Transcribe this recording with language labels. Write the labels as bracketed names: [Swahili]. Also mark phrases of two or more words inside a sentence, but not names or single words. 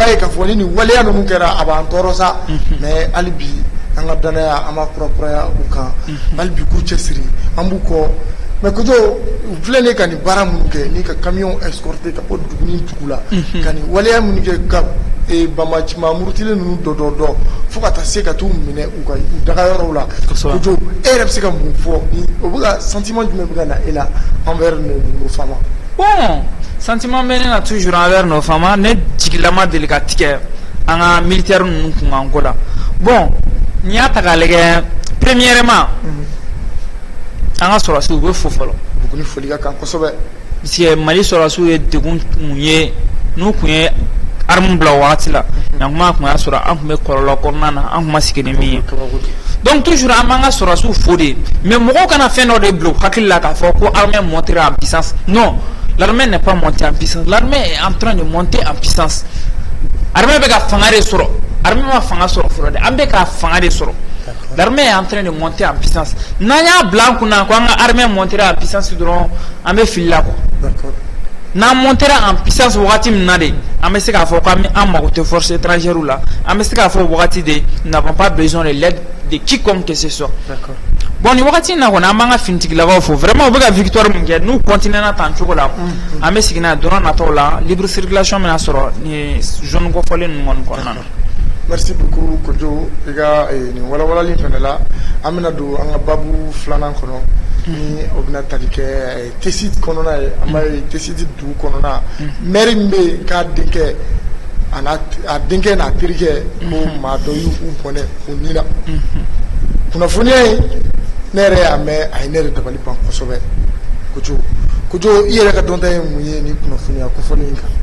[Bambara] ye k'a fɔ ni nin waleya ninnu kɛra a b'an tɔɔrɔ sa mais hali bi an ka danaya an b'a kurakuraya u kan hali bi k'u cɛsiri an b'u kɔ mais Kojo u filɛ ne ka nin baara minnu kɛ ni ka camion escorter ka bɔ dugu ni dugu la ka nin waleya minnu kɛ ka bamacima murutilen ninnu dɔ fo ka taa se ka t'u minɛ u dagayɔrɔw la Kojo e yɛrɛ bɛ se ka mun fɔ ni o bɛ ka sentiment jumɛn bɛ ka na e la [French] envers nos femmes? [Bambara] Bon sentiment bɛ ne na [French] toujours envers nos femmes [Bambara] ne jigilama deli ka tigɛ an ka militaire ninnu kunkan ko la bon n'i y'a ta k'a lajɛ premièrement an ka sɔrɔsiw u bɛ fo fɔlɔ Buguni foli ka kan kosɛbɛ parce que Mali sɔrɔsiw ye degun mun ye n'u kun ye arme bila o wagati la ɲankuma kun y'a sɔrɔ an kun bɛ kɔlɔlɔ kɔnɔna na an kun ma sigi ni min ye donc toujours an b'an ka sɔrɔsiw fo de mais mɔgɔw kana fɛn dɔ de bila u hakili la k'a fɔ ko [French] armée montée en puissance non l'armée n'est pas montée en puissance l'armée est en train de monter en puissance [Bambara] armée bɛ ka fanga de sɔrɔ armée ma fanga sɔrɔ fɔlɔ dɛ an bɛ ka fanga de sɔrɔ [French] l'armée est en train de monter en puissance [Bambara] n'an y'a bila an kunna ko an ka [French] armée montera en puissance [Bambara] dɔrɔn an bɛ fili la quoi n'an [French] montera en puissance [Bambara] wagati min na de an bɛ se k'a fɔ k'an mago tɛ [French] force étrangère [Bambara] la an bɛ se k'a fɔ wagati de [French] nous n'avons pas besoin de l'aide de quiconque que ce soit [Bambara] bon ni wagati in na kɔni an b'an ka finitigilakaw fo vraiment u bɛ ka victoire min kɛ n'u continuer na tan cogo la an bɛ segin n'a ye don nataw la [French] libre circulation [Bambara] bɛna sɔrɔ ni zone kɔfɔlen ninnu kɔni kɔnɔna na. [French] Merci beaucoup [Bambara] Kojo i ka nin walawalali fɛnɛ la an bɛna don an ka babu filanan kɔnɔ ni o bɛna tali kɛ Tesit kɔnɔna ye an b'a ye Tesit dugu kɔnɔna maire min bɛ yen k'a denkɛ a denkɛ n'a terikɛ ko maa dɔ y'u bɔnɛ o ni na kunnafoniya in ne yɛrɛ y'a mɛn a ye ne yɛrɛ dabali ban kosɛbɛ Kojo i yɛrɛ ka dɔnta ye mun ye nin kunnafoniya kofɔli in kan?